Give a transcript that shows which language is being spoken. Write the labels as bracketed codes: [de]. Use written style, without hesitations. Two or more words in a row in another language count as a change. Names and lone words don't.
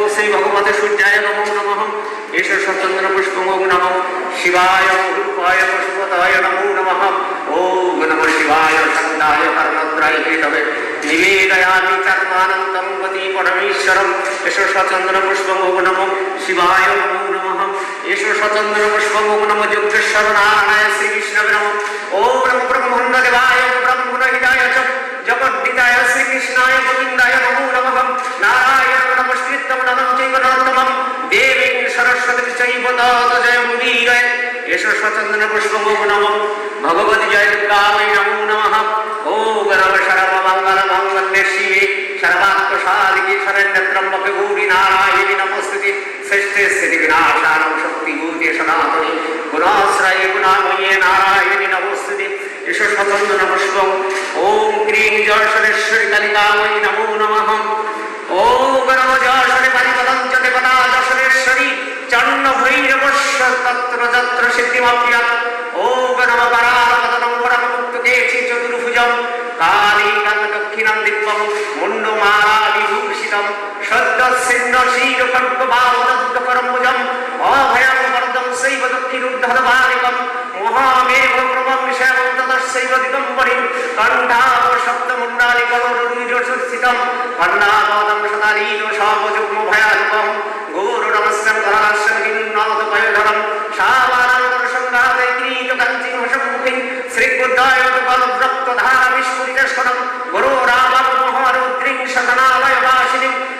[sa] শ্রী ভগবতে সূর্যায় নমো নমঃ এষ সচন্দন পুষ্প ও নমঃ শিবায় রূপায় পশুপতায় নমো নমঃ ও নমঃ শিবায় শান্তায় কর্ণত্রায় হেতবে নিবেদয়ামি চাত্মানন্তং গতি পরমেশ্বরম এষ সচন্দন পুষ্প ও নমঃ শিবায় নমো নমঃ এষ সচন্দন পুষ্প ও নমঃ যজ্ঞেশ্বর নারায়ণ শ্রী বিষ্ণবে নমঃ ও নমঃ ব্রহ্মণ্য দেবায় ব্রহ্মণ হিতায় চ জগদ্দিতায় শ্রীকৃষ্ণায় গোবিন্দায় নমো নমঃ নারায়ণ নমস্কৃত্যং নমঃ চৈব নরোত্তমং দেবীং সরস্বতীং চৈব তত জয়মুদীরয়ে এষ সচন্দন পুষ্প ও নমঃ ভগবতি জয় দুর্গায় নমো নমঃ ও গণম সর্বমঙ্গল মঙ্গলে শিবে সর্বাত্মসাধিকে শরণ্যত্রম্বকে গৌরী নারায়ণী নমস্তুতে শ্রেষ্ঠে স্থিতি বিনাশানং শক্তিভূতে সনাতনী গুণাশ্রয়ে গুণাময়ে নারায়ণী নমস্তুতে এষ সচন্দন পুষ্প ওম ক্রিং যশোরেশ্বরী কালিকায় নমো নমঃ ও গণম যশোরে পারিপদং চ দেবতা যশোরেশ্বরী চন্ন ভৈরবস্য তত্র যত্র সিদ্ধিমাপ্যাৎ ও গণম পরাপদং পরমমুক্তকে চতুর্ভুজং কালী কাল দক্ষিণাং দিব্যং মুন্ডমালা বিভূষিতং সদ্য সিন্ধ শীর খড়্গ বাহুদগ্ধ করম্বুজং অভয়ং বরদং শৈব দক্ষিণুদ্ধরবালিকং মহামেঘ প্রভং শ্যামং তদস্যৈব দিগম্বরিং কণ্ঠাব সপ্তমুণ্ডালিকং রুণিজসুস্থিতং কর্ণাবদং সদালীন সর্বযুগ্ম ভয়ানুকং গৌরনমস্যং ধরাস্যং হিন্নদ পয়োধরং শাবানন্দন সংঘাতে ক্রীত কাঞ্চিং সম্মুখিং শ্রীবুদ্ধায় বলব্রক্তধারা বিস্ফুরিতস্ফুটং গুরু রামং মহারুদ্রিং শতনালয় বাসিনীং